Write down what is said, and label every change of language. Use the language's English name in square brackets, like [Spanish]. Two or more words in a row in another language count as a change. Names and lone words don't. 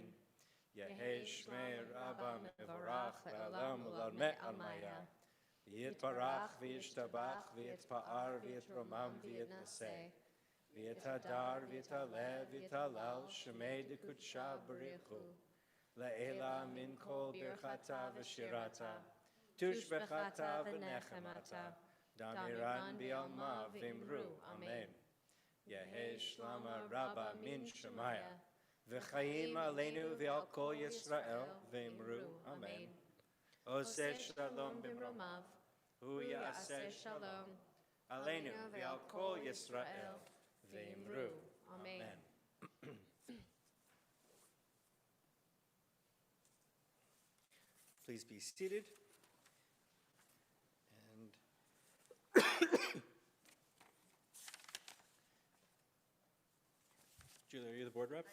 [Aramaic] יהא שמה רבא מברך לעלם ולעלמי עלמיא, ויתברך וישתבח ויתפאר ויתרומם ויתנשא, ויתהדר ויתעלה ויתהלל שמה דקדשא בריך הוא לעלא מן כל ברכתא ושירתא תשבחתא ונחמתא דאמירן בעלמא ואמרו אמן. יהא שלמא רבא מן שמיא וחיים עלינו ועל כל ישראל ואמרו אמן. [Hebrew] עושה שלום במרומיו הוא יעשה שלום עלינו ועל כל ישראל ואמרו. [English] Amen. Please be seated. And Julie, are you the board rep?